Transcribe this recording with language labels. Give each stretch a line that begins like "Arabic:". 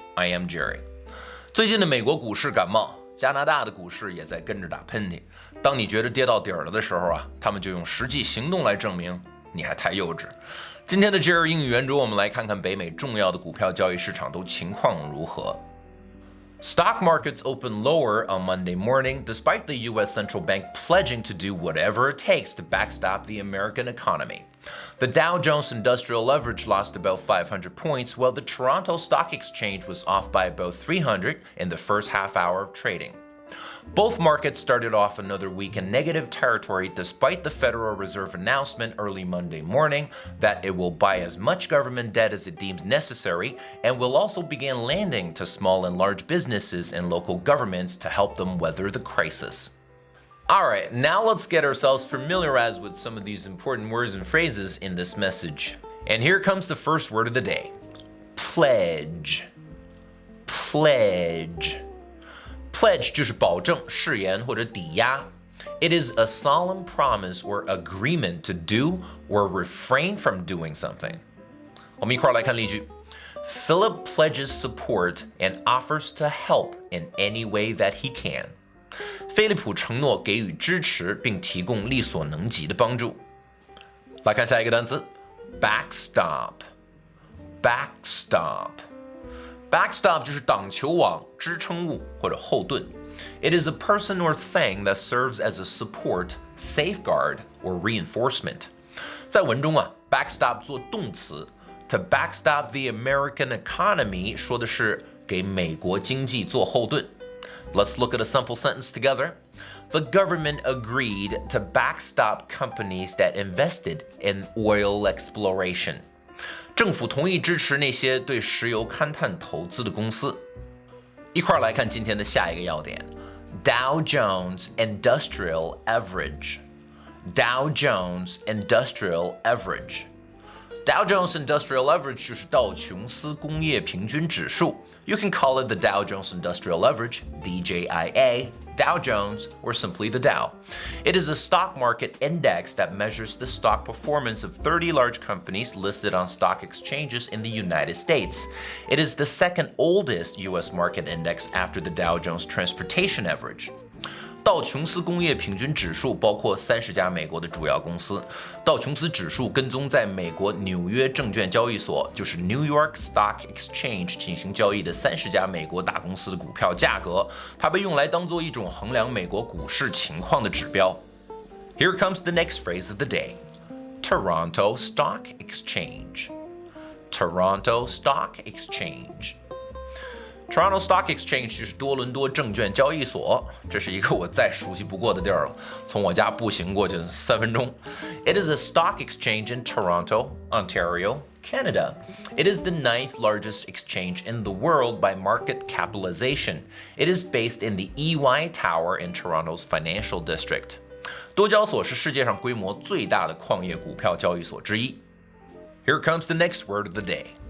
English: I am Jerry.
Chinese: 最近的美国股市感冒，加拿大的股市也在跟着打喷嚏。当你觉得跌到底儿了的时候啊，他们就用实际行动来证明你还太幼稚。今天的 JERRY 英语圆桌，我们来看看北美重要的股票交易市场都情况如何。
English: Stock markets opened lower on Monday morning, despite the U.S. central bank pledging to do whatever it takes to backstop the American economy. The Dow Jones Industrial Average lost about 500 points, while the Toronto Stock Exchange was off by about 300 in the first half hour of trading. Both markets started off another week in negative territory despite the Federal Reserve announcement early Monday morning that it will buy as much government debt as it deems necessary and will also begin lending to small and large businesses and local governments to help them weather the crisis. Alright, now let's get ourselves familiarized with some of these important words and phrases in this message. And here comes the first word of the day. Pledge.
Chinese: Pledge 就是保证、誓言或者抵押。
English: It is a solemn promise or agreement to do or refrain from doing something.
Chinese: 我们一块儿来看例句。
English: Philip pledges support and offers to help in any way that he can.
Chinese: 菲利普承诺给予支持并提供力所能及的帮助。来看下一个单词 Backstop 就是挡球网、支撑物或者后盾。
English: It is a person or thing that serves as a support, safeguard, or reinforcement.
Chinese: 在文中啊 backstop 做动词
English: to backstop the American economy
Chinese: 说的是给美国经济做后盾。
English: Let's look at a simple sentence together. The government agreed to backstop companies that invested in oil exploration.
Chinese: 政府同意支持那些对石油勘探投资的公司。一块儿来看今天的下一个要点 Dow Jones Industrial Average.
English: Dow Jones Industrial Average.Dow Jones Industrial Average
Chinese: 就是道琼斯工业平均指数。
English: You can call it the Dow Jones Industrial Average, DJIA, Dow Jones, or simply the Dow. It is a stock market index that measures the stock performance of 30 large companies listed on stock exchanges in the United States. It is the second oldest U.S. market index after the Dow Jones Transportation Average.
Chinese: 道琼斯工业平均指数包括30家美国的主要公司。道琼斯指数跟踪在美国纽约证券交易所，就是 New York Stock Exchange 进行交易的30家美国大公司的股票价格，它被用来当做一种衡量美国股市情况的指标。
English: Here comes the next phrase of the day. Toronto Stock Exchange.
Chinese: Toronto Stock Exchange.Toronto Stock Exchange 就是多伦多证券交易所，这是一个我再熟悉不过的地儿了，从我家步行过去3分钟。
English: It is a stock exchange in Toronto, Ontario, Canada. It is the 9th largest exchange in the world by market capitalization. It is based in the EY Tower in Toronto's financial district.
Chinese: 多交所是世界上规模最大的矿业股票交易所之一。
English: Here comes the next word of the day.